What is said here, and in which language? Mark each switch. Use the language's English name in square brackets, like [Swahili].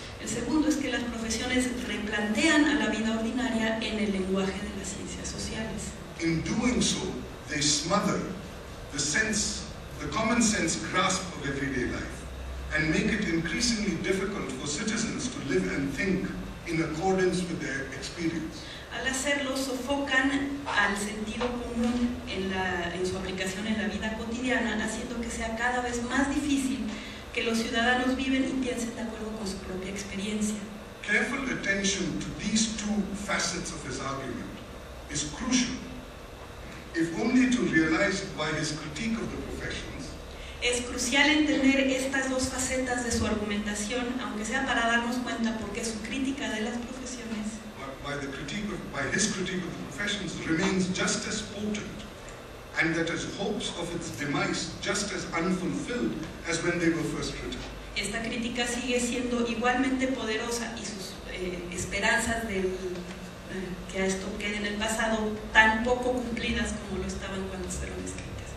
[Spanish] El segundo es que las profesiones replantean a la vida ordinaria en el lenguaje de las ciencias sociales. [English] In doing so, they smother the common sense grasp of everyday life and make it increasingly difficult for citizens to live and think in accordance with their experience. [Spanish] Al hacerlo, sofocan al sentido común en su aplicación en la vida cotidiana, haciendo que sea cada vez más difícil que los ciudadanos viven y piensen de acuerdo con su propia experiencia. [English] Careful attention to these two facets of his argument is crucial, if only to realize why his critique of the professions [Spanish] Es crucial entender estas dos facetas de su argumentación, aunque sea para darnos cuenta por qué su crítica de las profesiones, [English] why his critique of the professions remains just as potent, and that his hopes of its demise just as unfulfilled as when they were first written. [Spanish] Esta crítica sigue siendo igualmente poderosa y sus esperanzas de que esto quede en el pasado tan poco cumplidas como lo estaban cuando fueron escritas.